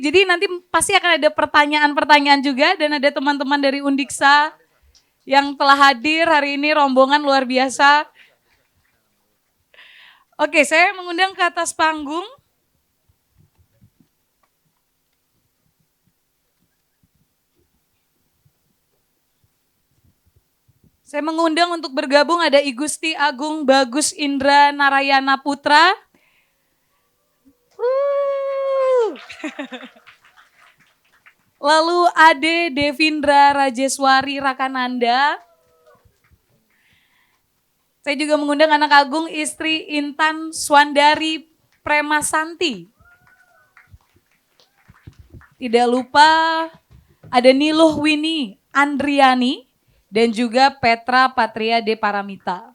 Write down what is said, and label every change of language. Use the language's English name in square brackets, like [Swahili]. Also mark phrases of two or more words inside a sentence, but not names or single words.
[Indonesian] Jadi nanti pasti akan ada pertanyaan-pertanyaan juga dan ada teman-teman dari Undiksa yang telah hadir hari ini, rombongan luar biasa. Oke, saya mengundang ke atas panggung. Saya mengundang untuk bergabung ada I Gusti Agung Bagus Indra Narayana Putra. Lalu Ade Devindra Rajeswari Rakananda. Saya juga mengundang anak agung istri Intan Swandari Premasanti. Tidak lupa ada Niluh Winnie Andriani. Dan juga Petra Patria De Paramita.